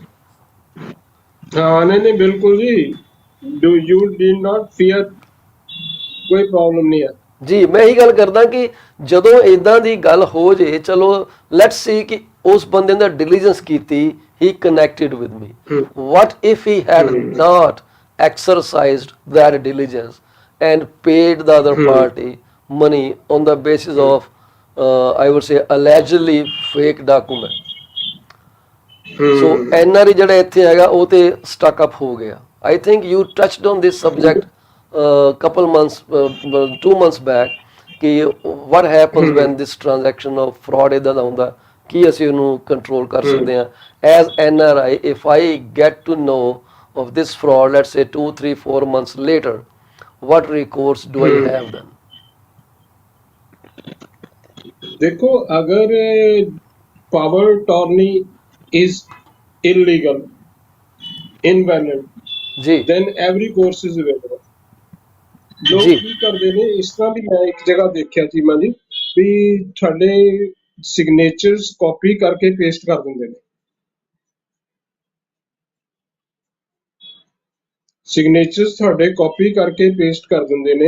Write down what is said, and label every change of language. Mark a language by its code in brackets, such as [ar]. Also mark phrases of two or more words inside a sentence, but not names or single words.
[pa] ਹਾਂ ਨਹੀਂ ਬਿਲਕੁਲ ਜੀ, [en] do you did not fear, [pa] ਕੋਈ ਪ੍ਰੋਬਲਮ ਨਹੀਂ ਹੈ ਜੀ। ਮੈਂ ਇਹੀ ਗੱਲ ਕਰਦਾ ਕਿ ਜਦੋਂ ਇਦਾਂ ਦੀ ਗੱਲ ਹੋ ਜੇ, ਚਲੋ [en] let's see [pa] ਕਿ ਉਸ ਬੰਦੇ ਨੇ ਡਿਲੀਜੈਂਸ ਕੀਤੀ, [en] he connected with me. what if he had not exercised that diligence and paid the other party money on the basis of I would say allegedly fake document? [pa] So NRI ਜਿਹੜਾ ਇੱਥੇ ਹੈਗਾ ਉਹ ਤੇ [en] stuck up [pa] ਹੋ ਗਿਆ। [en] I think you touched on this subject couple months 2 months back ਕਿ what happens when this transaction of fraud [pa] ਇਦਾਂ ਦਾ ਹੁੰਦਾ, ਕੀ ਅਸੀਂ ਉਹਨੂੰ ਕੰਟਰੋਲ ਕਰ ਸਕਦੇ ਹਾਂ [en] as NRI? If I get to know of this fraud, let's say 2, 3, 4 months later, what recourse do I have then? [hi] देखो, अगर [en] power attorney is illegal, invalid, then every course is available. [pa] ਲੋਕ ਕੀ ਕਰਦੇ ਨੇ ਇਸ ਤਰ੍ਹਾਂ ਵੀ, ਮੈਂ ਇੱਕ ਜਗ੍ਹਾ ਦੇਖਿਆ ਸੀ ਮੈਂ ਜੀ ਵੀ ਤੁਹਾਡੇ ਸਿਗਨੇਚਰਸ ਕਾਪੀ ਕਰਕੇ ਪੇਸਟ ਕਰ ਦਿੰਦੇ ਨੇ, ਸਿਗਨੇਚਰਸ ਤੁਹਾਡੇ ਕਾਪੀ ਕਰਕੇ ਪੇਸਟ ਕਰ ਦਿੰਦੇ ਨੇ।